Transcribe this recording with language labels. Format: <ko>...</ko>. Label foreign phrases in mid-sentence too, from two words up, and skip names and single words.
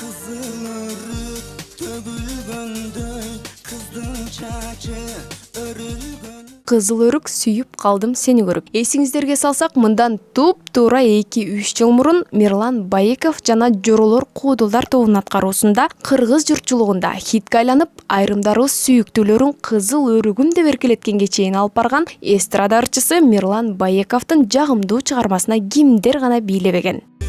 <ky>Kızıl ırık tөгülgөндөй, kızdın çaçı örülgön. Кызыл өрүк сүйүп калдым сени көрүп. Эсиңиздерге салсак, мындан туп-туура 2-3 жыл мурун Мирлан Байеков жана Жоролор Куудулдар тобунун аткаруусунда кыргыз журтчулугунда хитке айланып, айрымдарыбыз сүйүктүүлөрүн кызыл өрүгүм деп эркелеткенге чейин алып барган эстрада ырчысы Мирлан Байековдун жагымдуу чыгармасына кимдер гана бийлебеген.</ky>